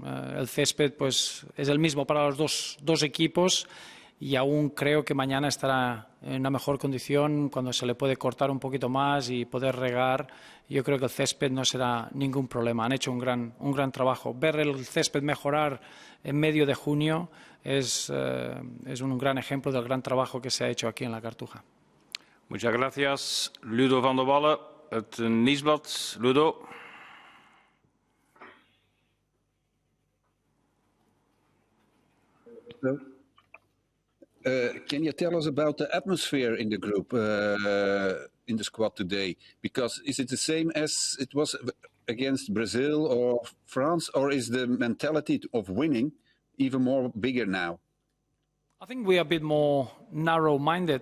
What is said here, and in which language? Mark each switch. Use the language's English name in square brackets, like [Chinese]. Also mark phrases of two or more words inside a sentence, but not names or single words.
[Spanish] El césped pues es el mismo para los dos equipos, y aún creo que mañana estará en una mejor condición cuando se le puede cortar un poquito más y poder regar. Yo creo que el césped no será ningún problema. Han hecho un gran trabajo. Ver el césped mejorar en medio de junio es un gran ejemplo del gran trabajo que se ha hecho aquí en la Cartuja. Muchas gracias. [Dutch] Ludo van der Wallen, het Nieuwsblad. [English] Ludo. Roberto. Can you tell us about the atmosphere in the group, in the squad today? Because is it the same as it was against Brazil or France, or is the mentality of winning even more bigger now? I think we are a bit more narrow-minded.